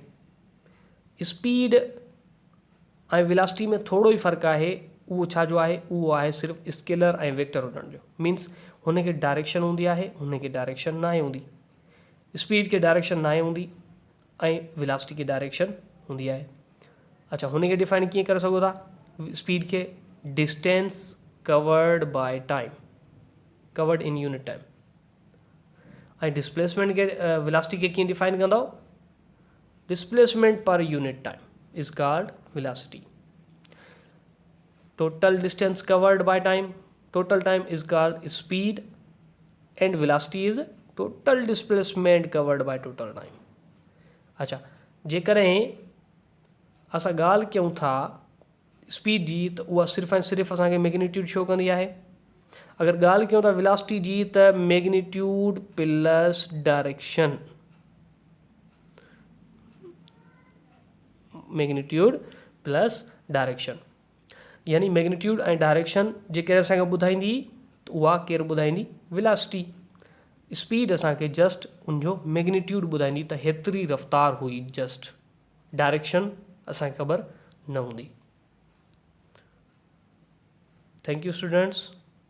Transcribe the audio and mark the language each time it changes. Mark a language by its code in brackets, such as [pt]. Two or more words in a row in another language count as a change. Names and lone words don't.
[sd] स्पीड ऐं वेलासिटी में थोरो ई फ़र्क़ु आहे, उहो छाजो आहे, उहो आहे सिर्फ़ु स्केलर ऐं वेक्टर हुजण जो। मीन्स हुनखे डायरेक्शन हूंदी आहे, हुनखे डायरेक्शन न आहे हूंदी। स्पीड खे डायरेक्शन न आहे हूंदी ऐं वेलासिटी खे डायरेक्शन हूंदी आहे। अच्छा, हुनखे डिफाइन कीअं करे सघो था? स्पीड खे [en] distance covered by time, covered in unit time. [sd] ऐं डिस्प्लेसमेंट खे वेलासिटी खे कीअं डिफाइन कंदव? [en] displacement per unit time is called velocity. total distance covered by time, total time is called speed and velocity is total displacement covered by total time. [sd] अच्छा, जेकॾहिं असां ॻाल्हि कयूं था स्पीड जी त उहा सिर्फ़ु ऐं सिर्फ़ु असांखे मैग्नीट्यूड शो कंदी आहे। अगरि ॻाल्हि कयूं था वेलासिटी जी त [en] magnitude plus direction, magnitude plus direction, [sd] यानी मैग्नीट्यूड ऐं डायरेक्शन जेकॾहिं असांखे ॿुधाईंदी त उहा केरु ॿुधाईंदी? वेलासिटी। स्पीड असांखे जस्ट उनजो मैग्नीट्यूड ॿुधाईंदी त हेतिरी रफ़्तार हुई, जस्ट डायरेक्शन असांखे ख़बर न हूंदी। [en] thank you students.